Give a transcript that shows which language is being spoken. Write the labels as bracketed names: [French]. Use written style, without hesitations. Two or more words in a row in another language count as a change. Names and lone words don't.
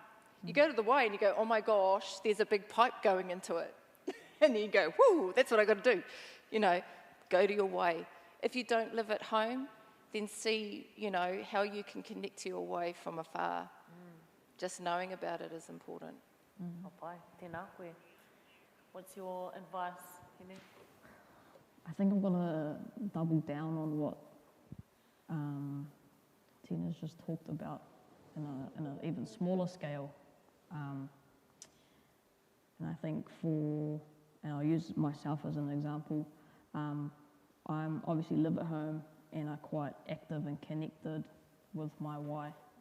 [English] You go to the wai and you go, oh my gosh, there's a big pipe going into it. And then you go, whoo, that's what I got to do. You know, go to your wai. If you don't live at home, then see, you know, how you can connect to your wai from afar. Just knowing about it is important. [Māori] Pai, tēnā koe. [English] What's your advice, Hine? I think I'm going to double down on what Tina's just talked about in an even smaller scale. And I think and I'll use myself as an example, I'm obviously live at home and are quite active and connected with my wai.